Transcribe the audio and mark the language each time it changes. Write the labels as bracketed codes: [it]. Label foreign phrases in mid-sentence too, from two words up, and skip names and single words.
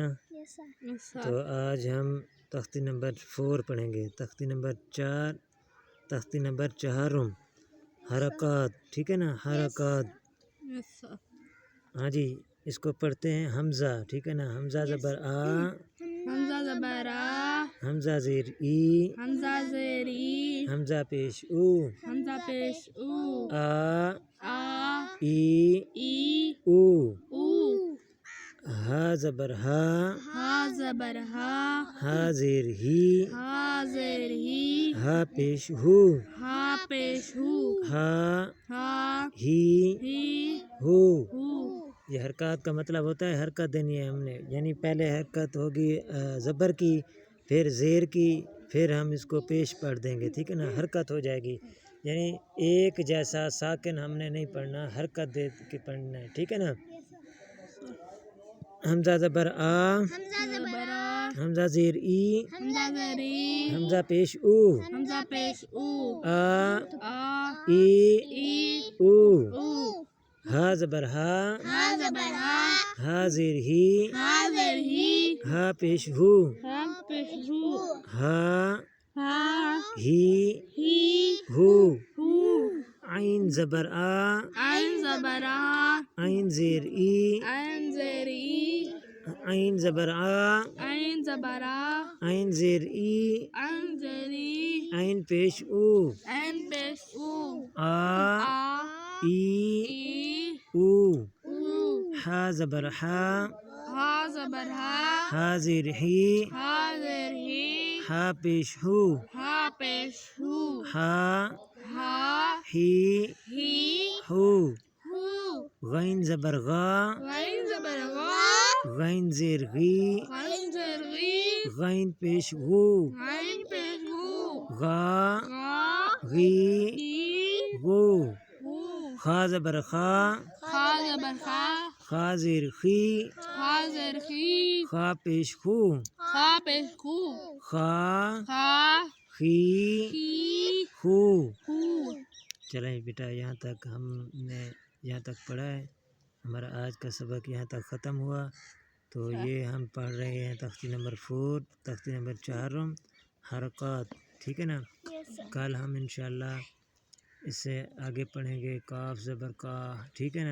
[ur] تو آج ہم تختی نمبر 4 پڑھیں گے، تختی نمبر 4، تختی نمبر 4 حرکات، ٹھیک ہے نا؟ حرکات، ہاں جی، اس کو پڑھتے ہیں حمزہ، ٹھیک ہے نا؟ حمزہ زبر آ، حمزہ زبر آ، حمزہ زیر ای، حمزہ زیر ای، حمزہ پیش او، حمزہ پیش او، آ آ، ای ای، او، او، ہا زبر ہا، ہا زبر ہا، ہا زیر ہی، ہا زیر ہی، ہا پیش ہو، ہا پیش ہو، ہا ہا، ہی ہی، ہو۔ ہو۔ یہ حرکات کا مطلب ہوتا ہے حرکت دینی ہے ہم نے، یعنی پہلے حرکت ہوگی زبر کی، پھر زیر کی، پھر ہم اس کو پیش پڑھ دیں گے، ٹھیک ہے نا؟ حرکت ہو جائے گی، یعنی ایک جیسا ساکن ہم نے نہیں پڑھنا، حرکت دے کے پڑھنا ہے، ٹھیک ہے نا؟ حمزہ زبر آ، حمزہ زبر آ، حمزہ زیر ای، حمزہ زیر ای، حمزہ پیش او، حمزہ پیش او، آ آ، ای ای، او، او، ہا زبر ہا، ہا زبر ہا، ہا زیر ہی، ہا زیر ہی، ہا پیش ہو، ہا پیش ہو، ہا ہا، ہی ہی، ہو۔ ہو۔ عین زبر آ، عین زبر آ، عین زیر ای، عین زیر ای، عین زبر آ، عین زبر آ، عین زیر ای، عین زیر ای، عین پیش او، عین پیش او، آ آ، ای ای، او۔ او۔ ہا زبر ہا، ہا زبر ہا، ہا زیر ہی، ہا زیر ہی، ہا پیش ہو، ہا پیش ہو، ہا ہا، ہی ہی، ہو۔ ہو۔ غین زبر غا، غین زبر غا، غین زیر غی، غین زیر غی، غین پیش غو، غین پیش ہو، غا غا، غی غی، غو۔ غو۔ خا زبر خا، خا زبر خا، خا زیر خی، خا زیر خی، خا پیش خو، خا پیش خو، خا خا، خی خی، خو۔ خو۔ چلیں بیٹا، یہاں تک ہم نے یہاں تک پڑھا ہے، ہمارا آج کا سبق یہاں تک ختم ہوا۔ تو یہ ہم پڑھ رہے ہیں تختی نمبر 4، تختی نمبر 4 حرکات، ٹھیک ہے نا؟ کل ہم انشاءاللہ اس سے آگے پڑھیں گے کاف زبر کا، ٹھیک ہے نا؟